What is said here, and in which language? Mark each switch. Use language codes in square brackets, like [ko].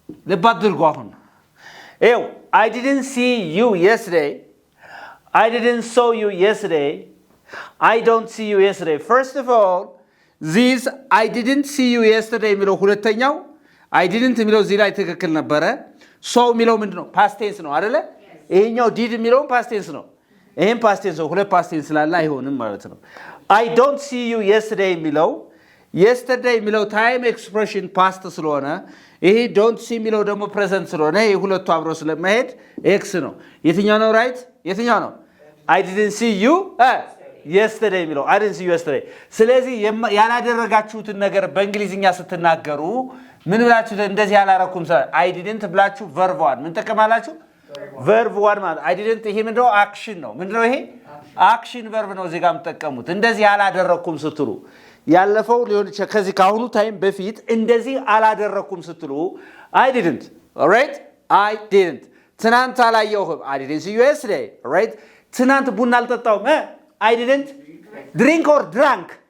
[am] ልብ አድርጉ አሁን ይኸው [en] I didn't see you yesterday. I didn't saw you yesterday. I don't see you yesterday. First of all, this I didn't see you yesterday የሚለው ሁለተኛው I didn't የሚለው እዚህ ላይ ትክክል ነበረ። [am] saw የሚለው ምንድነው? [en] past tense [am] ነው አይደለ? ይሄኛው did የሚለው past tense ነው። ይሄም past tense ነው። ሁለት past tense ስላለ አይሆንም ማለት ነው። I don't see you yesterday የሚለው yesterday የሚለው time expression past ስለሆነ ይሄ don't see የሚለው ደግሞ present ስለሆነ ይሄ ሁለቱ አብረው ስለማይሄድ x ነው። የትኛው ነው right? የትኛው ነው? [en] I didn't see you yesterday [am] የሚለው I didn't see you yesterday። ስለዚህ ያላደረጋችሁትን ነገር በእንግሊዝኛ ስትናገሩ ምን ብላችሁ እንደዚህ ያላረኩም I didn't ብላችሁ verb 1 ምን ተቀማላችሁ? verb 1 ማለት I didn't ይሄ ምንድነው? action ነው። ምንድነው ይሄ? [en] action verb [am] ነው እዚህ ጋር የምትጠቀሙት። እንደዚህ ያላደረኩም ስትሉ ያለፈው ሊሆን ይችላል ከዚህ ካሁኑ ታይም በፊት እንደዚህ አላደረኩም ስትሉ I didn't. [en] alright? I didn't. ትናንት አላየሁም I didn't see you yesterday. alright? [am] ትናንት ቡና አልጠጣሁም [en] I didn't drink or drank?